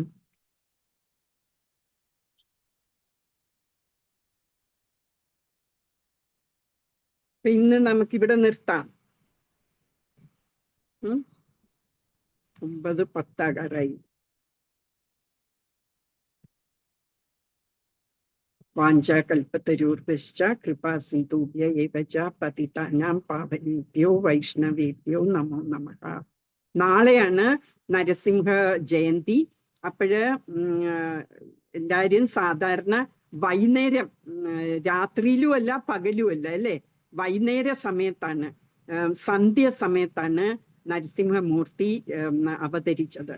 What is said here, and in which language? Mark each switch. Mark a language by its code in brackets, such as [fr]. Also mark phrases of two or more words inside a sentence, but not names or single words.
[ml] ഇന്ന് നമുക്കിവിടെ നിർത്താം. [sa] 9:10 വാഞ്ചാകൽപതരൂർഭശ്ച കൃപാ സിന്ധുഭ്യ ഏവ ച പതിതാനാം പാവനേഭ്യോ വൈഷ്ണവേഭ്യോ നമോ നമഃ. [ml] നാളെയാണ് നരസിംഹ ജയന്തി. അപ്പോഴ് എല്ലാവരും സാധാരണ വൈകുന്നേരം, രാത്രിയിലും അല്ല പകലും അല്ല അല്ലേ, വൈകുന്നേര സമയത്താണ്, സന്ധ്യ സമയത്താണ് നരസിംഹമൂർത്തി അവതരിച്ചത്.